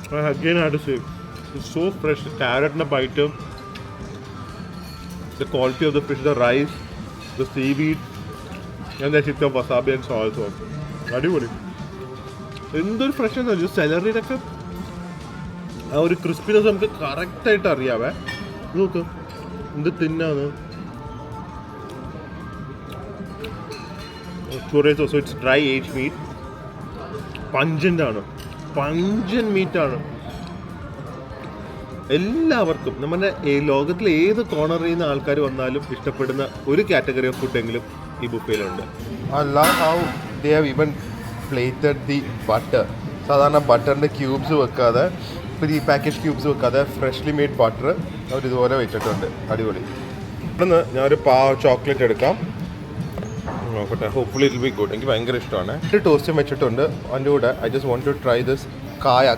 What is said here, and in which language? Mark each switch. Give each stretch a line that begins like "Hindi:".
English: Again, I had to say, it's so fresh. The carrot and the bite, the quality of the fish, the rice, the seaweed, and the hit of wasabi and soy sauce.
Malayalam: അടിപൊളി. എന്തൊരു fresh ആണ്. സെലറിയുടെ ഒക്കെ ആ ഒരു crispiness നമുക്ക് കറക്റ്റായിട്ട് അറിയാവേ. നോക്ക് എന്ത് തിന്നാന്ന്.
English: Chorizo, so it's dry age meat.
Malayalam: Pungent ആണ്, പഞ്ചൻ മീറ്റാണ്. എല്ലാവർക്കും നമ്മുടെ ലോകത്തിലെ ഏത് കോർണറിൽ നിന്ന് ആൾക്കാർ വന്നാലും ഇഷ്ടപ്പെടുന്ന ഒരു കാറ്റഗറി ഓഫ് ഫുഡെങ്കിലും ഈ ബുഫേയിലുണ്ട്.
English: I love how they have even plated the butter.
Malayalam: സാധാരണ ബട്ടറിൻ്റെ ക്യൂബ്സ് വെക്കാതെ, പ്രീ പാക്കേജ് ക്യൂബ്സ് വെക്കാതെ ഫ്രഷ്ലി മെയ്ഡ് ബട്ടർ അവർ ഇതുപോലെ വെച്ചിട്ടുണ്ട്. അടിപൊളി. ഇവിടുന്ന് ഞാനൊരു ചോക്ലേറ്റ് എടുക്കാം.
English: നോക്കട്ടെ, hopefully it will be good.
Malayalam: എനിക്ക് ഭയങ്കര ഇഷ്ടമാണ്. ഒരു ടോസ്റ്റും വെച്ചിട്ടുണ്ട്. അതിൻ്റെ കൂടെ
English: I just want to try this കായ.